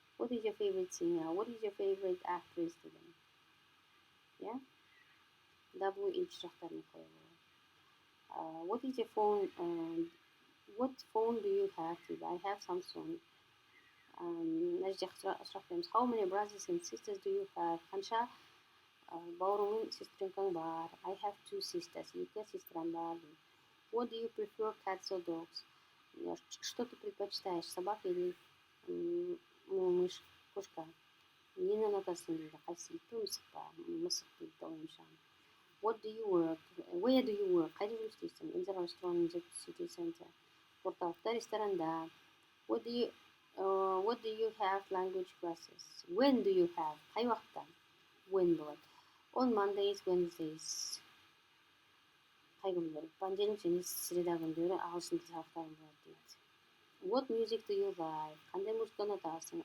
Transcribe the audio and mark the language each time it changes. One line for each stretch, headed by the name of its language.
English: What is your favorite singer? What is your favorite actress деген. Yeah?
Kazakh: WH сұрақтарын қойып.
English: What is your phone? What phone do you have? I have Samsung.
Kazakh: Мына жерде сұрақ береміз.
English: How many brothers and sisters do you have?
Kazakh: Қанша бауырың сестренкаң бар?
English: I have 2 sisters.
Kazakh: 2 сестрам бар.
English: What do you prefer, cats or dogs?
Russian: Что ты предпочитаешь, собак или мышь, кошка?
Kazakh: Нені ұнатасың дейді. Қайсы ит пе, мысық па? Мысық дейді ойымша.
English: What do you work? Where do you work?
Kazakh: Қайда жұмыс істейсің?
English: In the restaurant, the city center.
Kazakh: Орталықта, ресторанда.
English: What do you have language classes? When do you have?
Kazakh: Қай уақытта? When болады.
English: On Mondays, Wednesdays.
Kazakh: Қай күндері? Понедельник және среда күндері ағылшын тілі сабақтарым болады дейді.
English: What music do you like?
Kazakh: Қандай музыка ұнатасың?